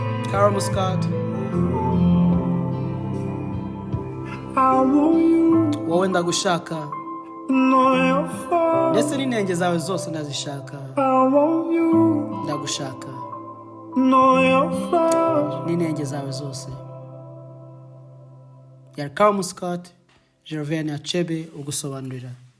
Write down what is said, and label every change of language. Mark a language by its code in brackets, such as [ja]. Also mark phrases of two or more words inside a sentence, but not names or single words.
[en] Karl Scott. I want you. [rw] Wowe ndagushaka. [en] And all your flaws. [rw] Ndetse n'inenge zawe zose ndazishaka. [en] I want you. Ndagushaka. And all your flaws. [rw] N'inenge zawe zose. Yari Karl Scott, Gervais Achebe ugusobanurira.